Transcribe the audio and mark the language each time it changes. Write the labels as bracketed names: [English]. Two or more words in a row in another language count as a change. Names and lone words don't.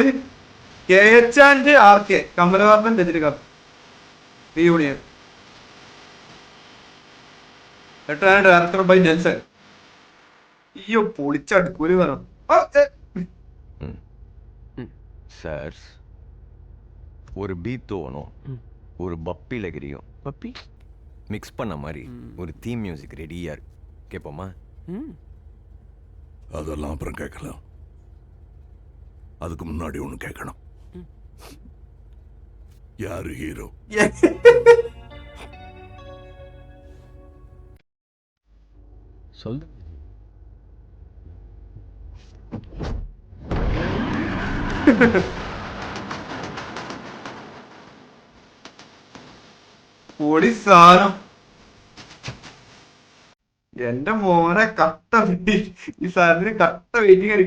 [Malayalam] KH&RK കമലഹാസൻ രജനികാന്ത് റീയൂണിയൻ. [English] Director by Nelson. [Malayalam] അയ്യോ പൊളിച്ചടുക്കൂലി വേണം. [Tamil] சார் ஒரு பீத்தோனும் ஒரு பப்பி லகரியும் பப்பி மிக்ஸ் பண்ண மாதிரி ஒரு [English] theme music [Tamil] ரெடியா இருக்கு. கேட்போமா? அதெல்லாம் அப்புறம் கேட்கலாம். அதுக்கு முன்னாடி ஒண்ணு கேட்கணும். யாரு ஹீரோ? சொல்லு. [Malayalam] പൊളി സാധനം. എന്റെ മോനെ കട്ട ഈ സാധനത്തിന് കട്ട വെയിറ്റിംഗ് ആയിരിക്കും.